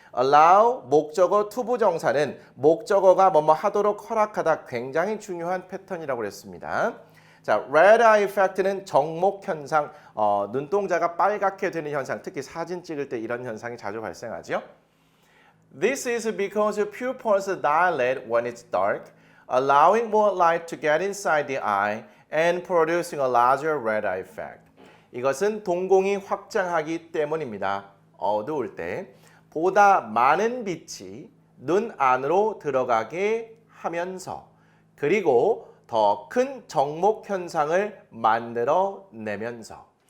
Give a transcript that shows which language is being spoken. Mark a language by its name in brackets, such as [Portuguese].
[Korean] allow, 목적어, 투부정사는 목적어가 뭐뭐 하도록 허락하다, 굉장히 중요한 패턴이라고 그랬습니다. 자, red eye effect는 정목 현상, 눈동자가 빨갛게 되는 현상, 특히 사진 찍을 때 이런 현상이 자주 발생하죠. [English] This is because pupils dilate when it's dark, allowing more light to get inside the eye and producing a larger red eye effect. [Korean] 이것은 동공이 확장하기 때문입니다. 어두울 때 보다 많은 빛이 눈 안으로 들어가게 하면서 그리고 더 큰 정목 현상을 만들어내면서.